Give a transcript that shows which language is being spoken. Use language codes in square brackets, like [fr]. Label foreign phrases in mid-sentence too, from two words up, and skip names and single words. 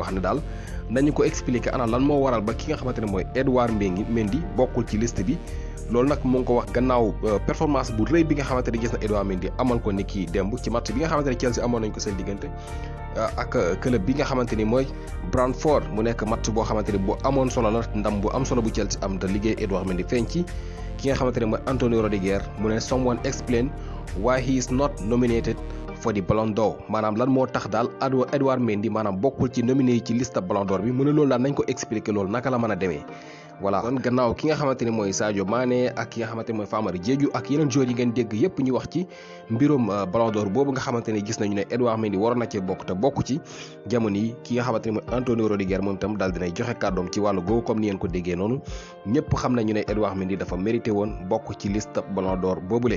[wo] wax ne daal nañu ko expliquer ana lan moo waral ba ki nga xamante ne mooy Edouard Mendy bokkul ci liste bi loolu nag mu ngi ko wax gannaaw performance bu rëy bi nga xamante ne gis na Edouard Mendy amal ko ni kii démb ci match bi nga xamante ne Chelsea amoon nañ ko seen diggante ak club bi nga xamante ni mooy Brentford mu nekk match boo xamante ni bu amoon solo la ndam bu am solo bu Chelsea am te liggéey Edouard Mendy feeñ ci ki nga xamante ne mooy Antonio Rudiger mu ne [en] someone explain why he is not nominated for the [wo] Ballon d'Or maanaam lan moo tax daal Edouard Mendy maanaam bokkul ci nominé yi ci liste Ballon d'Or bi mu ne loolu daal nañ ko expliquer loolu naka la mën a demee voilà kon gannaaw ki nga xamante ni mooy Sadio Mané ak ki nga xamante ni mooy Famara Diédhiou ak yeneen joueurs yi ngeen dégg yépp ñu wax ci mbirum Ballon d'Or boobu nga xamante ni gis nañu ne Edouard Mendy waroon na cee bokk te bokk ci jamono yi ki nga xamante ni mooy Antonio Rudiger moom itam daal dinay joxe kàddoom ci wàllu googu comme ni ngeen ko déggee noonu ñëpp xam nañu ne Edouard Mendy dafa mérité woon bokk ci liste Ballon d'Or boobule.